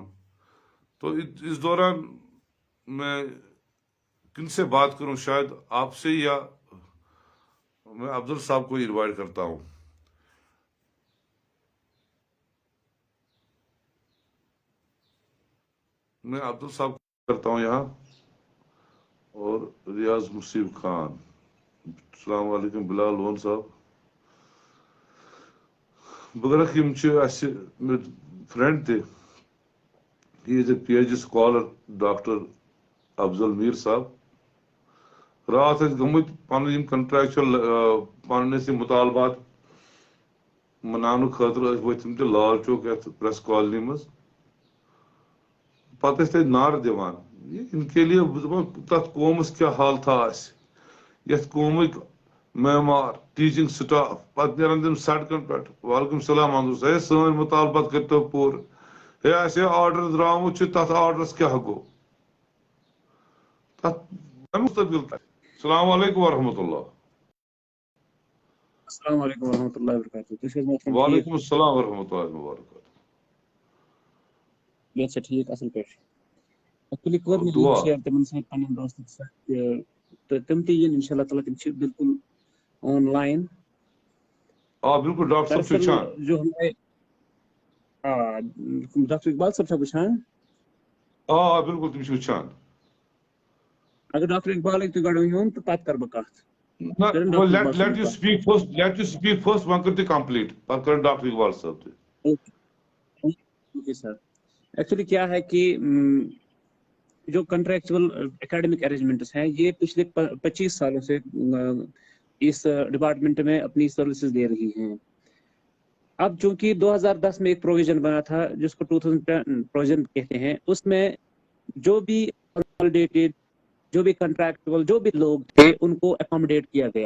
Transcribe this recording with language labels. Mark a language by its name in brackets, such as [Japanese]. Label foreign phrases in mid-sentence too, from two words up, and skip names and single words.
[Urdu] تو اس دوران میں کن سے بات کروں شاید آپ سے یا میں افضل صاحب کو انوائٹ کرتا ہوں. میں افضل صاحب کو کرتا ہوں یہاں اور ریاض مصیب خان. [Arabic] السلام علیکم بلال لون صاحب. [Kashmiri] بہٕ کرکھ یِم چھِ اَسہِ فرینڈ تہِ. [English] he is a PhD scholar ڈاکٹر افضل میٖر صاحب. [Kashmiri] راتھ ٲسۍ گٔمٕتۍ پنٕنۍ یِم کنٹریکچُول پنٕنۍ ٲسۍ یِم مُطالبات مناونہٕ خٲطرٕ ٲسۍ ؤتھۍ تِم تہِ لال چوک یتھ پریس کالنی منٛز. پتہٕ ٲسۍ تتہِ نعرٕ دِوان [Urdu] ان کے لیے [Kashmiri] بہٕ دپان تتھ قومس کیٛاہ حالتھا آسہِ یتھ قومٕکۍ معمار ٹیٖچنگ سٹاف پتہٕ نیرن تِم سڑکن پٮ۪ٹھ. [Arabic] وعلیکم السلام [Kashmiri] احمد ہے سٲنۍ مُطالبات کٔرتو پوٗرٕ. ہے اَسہِ آرڈر درٛامُت چھُ تتھ آرڈرس کیٛاہ گوٚو تتھ مستقبل. [Arabic] السلام علیکم ورحمۃ اللہ. السلام علیکم ورحمۃ اللہ وبرکاتہ. [Kashmiri] تُہۍ چھِو حظ محترم ٹھیٖک؟ [Arabic] وعلیکم السلام ورحمۃ اللہ وبرکاتہ. [Kashmiri] ییٚتہِ چھا ٹھیٖک اَصٕل پٲٹھۍ؟ ایٚکچُؤلی کٔر مےٚ دعا لِنک شِیر تِمن سۭتۍ پنٕنٮ۪ن دوستن سۭتۍ تہٕ تِم تہِ یِن [Arabic] اِنشاء اللہ تعالیٰ. [Kashmiri] تِم چھِ بالکل آن لائن. آ بالکل ڈاکٹر صاحب چھُ وٕچھان. [Urdu] دراصل جو ہمارے [Kashmiri] ڈاکٹر اقبال صٲب چھا وٕچھان؟ آ بالکل تِم چھِ وٕچھان. اگر ڈاکٹر اقبال ہیٚکہِ تُہۍ گۄڈٕ ؤنِو تہٕ پتہٕ کرٕ بہٕ کتھ. [English] let you speak first [Kashmiri] وۄنۍ کٔرِو تُہۍ کمپلیٖٹ پتہٕ کٔرِو ڈاکٹر اقبال صٲب تہِ. [English] okay sir. [Urdu] ایکچولی کیا ہے کہ جو کنٹریکچوئل اکیڈمک ارینجمنٹس ہیں یہ پچھلے 25 سالوں سے اس ڈپارٹمنٹ میں اپنی سروسز دے رہی ہیں. اب چونکہ 2010 میں ایک پروویژن بنا تھا جس کو 2010 پروویژن کہتے ہیں, اس میں جو بھی کنسالیڈیٹڈ جو بھی کنٹریکچوئل جو بھی لوگ تھے ان کو اکوموڈیٹ کیا گیا.